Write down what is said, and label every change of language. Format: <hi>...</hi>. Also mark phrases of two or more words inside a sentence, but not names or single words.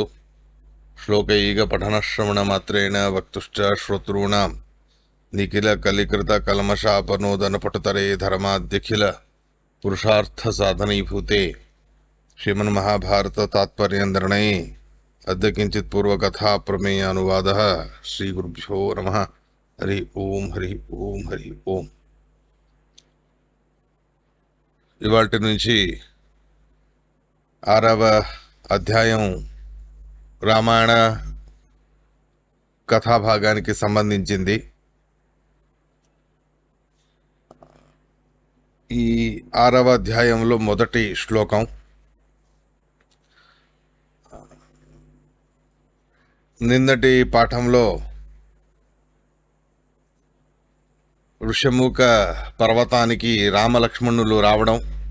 <sa>श्लोकैकपठनश्रवणमात्रेण वक्तुश्च श्रोतॄणां निखिलकलिकृतकल्मषापनोदनपटुतरे धर्माद्यखिल पुरुषार्थसाधनीभूते श्रीमन्महाभारततात्पर्यनिर्णये अद्य किञ्चित् पूर्वकथा प्रमेयानुवादः। श्रीगुरुभ्यो नमः। हरि ओम हरि ओम हरि ओम।</sa> <te>ఇవాల్టి నుంచి 6వ అధ్యాయం రామాయణ కథాభాగానికి సంబంధించింది. ఈ 6వ అధ్యాయంలో మొదటి శ్లోకం నిన్నటి పాఠంలో ఋష్యముఖ పర్వతానికి రామలక్ష్మణులు రావడం,</te>